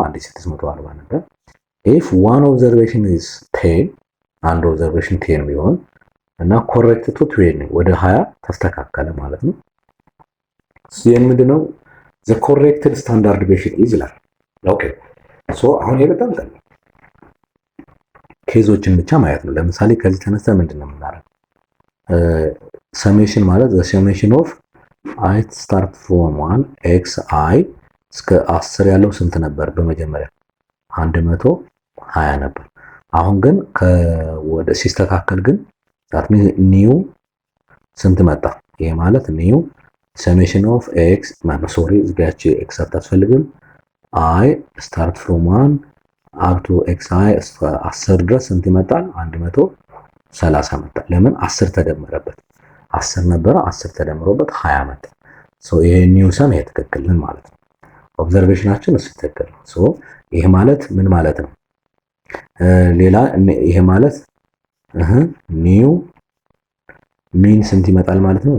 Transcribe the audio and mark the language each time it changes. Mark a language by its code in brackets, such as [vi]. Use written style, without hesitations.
[am] 1640 ነበር። [en] if one observation is 10 [am] አንድ ኦብዘርቬሽን 10 ቢሆን እና ኮሬክት ቱ 20 ወደ 20 ተስተካከለ ማለት ነው። ሲን ምንድነው? [en] the corrected standard deviation is [am] ይላል። ኦኬ ሶ አሁን ይሄ በጣም ቀላል ኬዞችን ብቻ ማየት ነው። ለምሳሌ ከዚህ ተነስተ ምንድነው የምናደርገው? ሰሜሽን ማለት [en] the summation of I start from 1 xi [am] እስከ 10 ያለው ስንት ነበር? በመጀመሪያ 120 ነበር። አሁን ግን ወደ ሲስተካከል ግን [en] that means new [am] ስንት መጣ? ይሄ ማለት [en] new summation of x [am] ሶሪ እዚጋች x አታስፈልግም። [en] I start from 1 up to xi 10 [am] ድረስ ስንት ይመጣል? 130 መጣ። ለምን? 10 ተደመረበት። 10 ነበረ 10 ተደምሮበት 20 መጣ። ይሄ ኒው ሰም ይሄ ትክክል ነው ማለት ነው። ኦብዘርቬሽናችን እሱ ትክክል ነው። ይሄ ማለት ምን ማለት ነው? ሌላ ይሄ ማለት ኒው ሚን ስንት ይመጣል ማለት ነው?